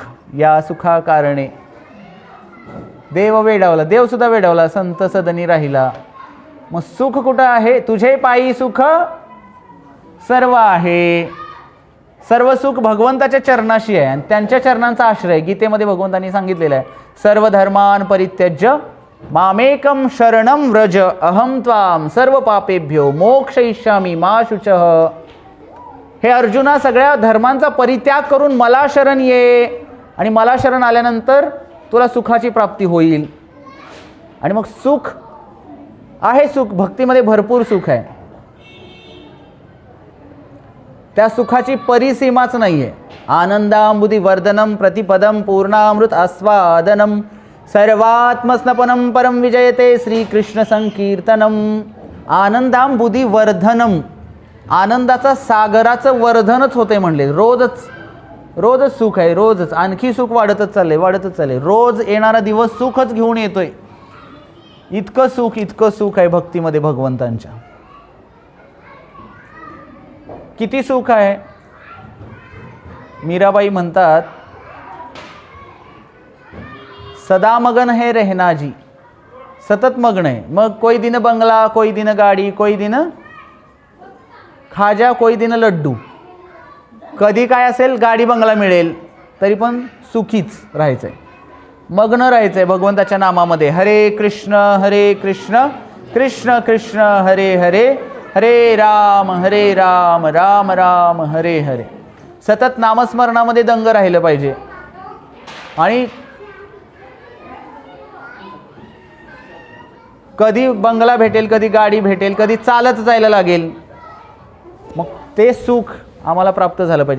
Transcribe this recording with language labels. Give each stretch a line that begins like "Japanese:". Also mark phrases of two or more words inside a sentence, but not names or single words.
Marathi: या सुखा कारणे देव वेडावला, देवसुद्धा वेडावला, संत सदनी राहिला. मग सुख कुठं आहे? तुझे पायी सुख सर्व आहे. सर्व सुख भगवंताच्या चरणाशी आहे, आणि त्यांच्या चरणांचा आश्रय. गीतेमध्ये भगवंतांनी सांगितलेलं आहे,
Sanskrit: सर्व धर्मान परित्यज्य मामेकम शरणम व्रज अहम त्वाम सर्व पापेभ्यो मोक्षयिष्यामि मा शुचः.
Marathi: हे अर्जुना, सगळ्या धर्मांचा परित्याग करून मला शरण ये, आणि मला शरण आल्यानंतर तुला सुखाची प्राप्ती होईल. आणि मग सुख आहे, सुख भक्तीमध्ये भरपूर सुख आहे. त्या सुखाची परिसीमाच नाही आहे.
Sanskrit: आनंदांबुधी वर्धनम प्रतिपदम पूर्णामृत आस्वादनम सर्वात्मस्नपनम परम विजयते श्रीकृष्ण संकीर्तनम. आनंदांबुधी वर्धनम,
Marathi: आनंदाचा सागराचं वर्धनच होते म्हणले. रोजच सुख आहे, रोजच आणखी सुख वाढतच चालले. रोज येणारा दिवस सुखच घेऊन येतोय. इतकं सुख आहे भक्तीमध्ये भगवंतांच्या. किती सुख आहे? मीराबाई म्हणतात,
Hindi: सदा मगन है रहना जी,
Marathi: सतत मग्न आहे.
Hindi: मग कोई दिन बंगला, कोई दिन गाडी, कोई दिन खाजा, कोई दिन लड्डू.
Marathi: कधी काय असेल, गाडी बंगला मिळेल तरी पण सुखीच राहायचंय, मग्न राहायचंय भगवंताच्या नामामध्ये.
Sanskrit: हरे कृष्ण कृष्ण कृष्ण हरे हरे, हरे राम राम राम हरे हरे.
Marathi: सतत नामस्मरणामध्ये दंग राहिलं पाहिजे. आणि कधी बंगला भेटेल, कधी गाडी भेटेल, कधी चालत जायला लागेल, मग ते सुख आम्हाला प्राप्त झालं पाहिजे.